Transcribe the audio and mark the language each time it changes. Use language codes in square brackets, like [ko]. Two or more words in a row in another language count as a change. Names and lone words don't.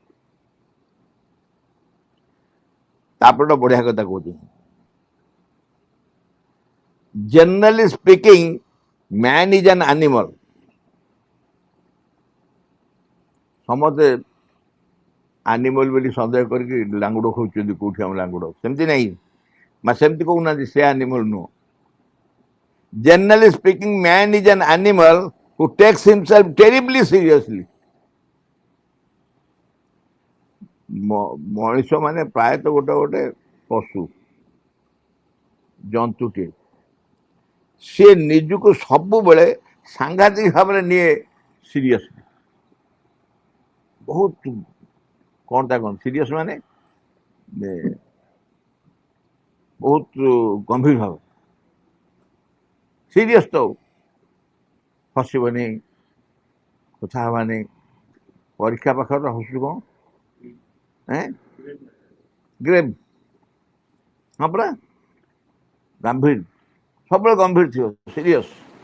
[or] ତାପରେ ଗୋଟେ ବଢ଼ିଆ କଥା କହୁଛନ୍ତି [en] generally speaking man is an animal [or] ସମସ୍ତେ ଆନିମଲ୍ ବୋଲି ସନ୍ଦେହ କରିକି ଲାଙ୍ଗୁଡ଼ ଖୋଜୁଛନ୍ତି କେଉଁଠି ଆମ ଲାଙ୍ଗୁଡ଼ ସେମିତି ନାହିଁ ମା ସେମିତି କହୁନାହାନ୍ତି ସେ ଆନିମଲ୍ ନୁହଁ [en] generally speaking man is an animal who takes himself terribly seriously [or] ମଣିଷ ମାନେ ପ୍ରାୟତଃ ଗୋଟେ ଗୋଟେ ପଶୁ ଜନ୍ତୁଟିଏ, ସେ ନିଜକୁ ସବୁବେଳେ ସାଂଘାତିକ ଭାବରେ ନିଏ ସିରିୟସ୍, ବହୁତ କ'ଣ ତା କ'ଣ ସିରିୟସ୍ ମାନେ ବହୁତ ଗମ୍ଭୀର ଭାବ, ସିରିୟସ୍ ତ ହସିବନି, କଥା ହେବାନି, ପରୀକ୍ଷା ପାଖରେ ହସୁଛୁ କ'ଣ ଗ୍ରେଭ୍, ହଁ ପରା ଗମ୍ଭୀର, ସବୁବେଳେ ଗମ୍ଭୀର ଥିବ, ସିରିୟସ୍।